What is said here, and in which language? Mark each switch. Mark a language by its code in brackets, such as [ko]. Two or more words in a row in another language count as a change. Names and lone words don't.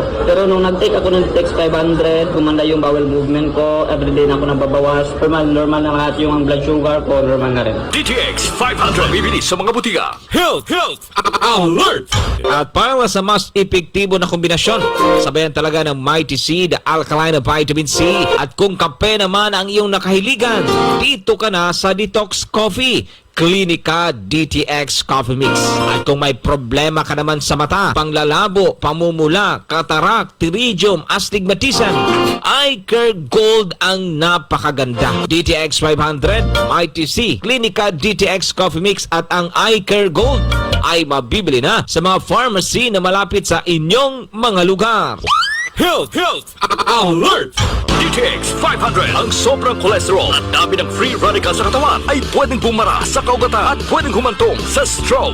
[tl] Pero nung nag-take ako ng DTX 500, gumanda yung [en] bowel movement [tl] ko, everyday na ako nababawas, normal na lahat yung [en] blood sugar [tl] ko, normal na rin. DTX 500 bibili sa mga butika. Health Alert. At para sa mas epektibo na kombinasyon, sabayan talaga ng Mighty C, [en] the alkaline vitamin C. [tl] At kung kape naman ang iyong nakahiligan, dito ka na sa Detox Coffee Clinica DTX Coffee Mix. At kung may problema ka naman sa mata, panglalabo, pamumula, katarak, pterygium, astigmatism, Eye Care Gold ang napakaganda. DTX 500, Mighty C, Clinica DTX Coffee Mix at ang Eye Care Gold ay mabibili na sa mga pharmacy na malapit sa inyong mga lugar. Health Alert. DTX 500. Ang sobrang cholesterol at dami ng [en] free radicals [tl] sa katawan ay pwedeng bumara sa kaugatan at pwedeng humantong sa stroke.